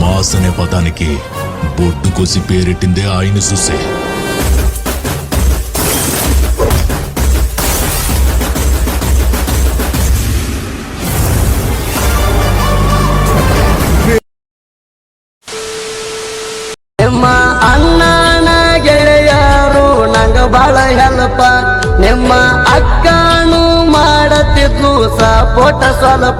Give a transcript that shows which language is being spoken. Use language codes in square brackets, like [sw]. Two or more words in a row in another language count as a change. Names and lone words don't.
[te] బాస్ అనే పదానికి బొడ్డు కోసి పేరెట్టిందే ఆయన చూసే. [kn] ನಿಮ್ಮ ಅಣ್ಣನ ಗೆಳೆಯರು ನಂಗ ಬಾಳ ಹೆಲ್ಪ, ನಿಮ್ಮ ಅಕ್ಕನು ಮಾಡತಿದ್ಲು ಸಪೋಟ ಸ್ವಲ್ಪ.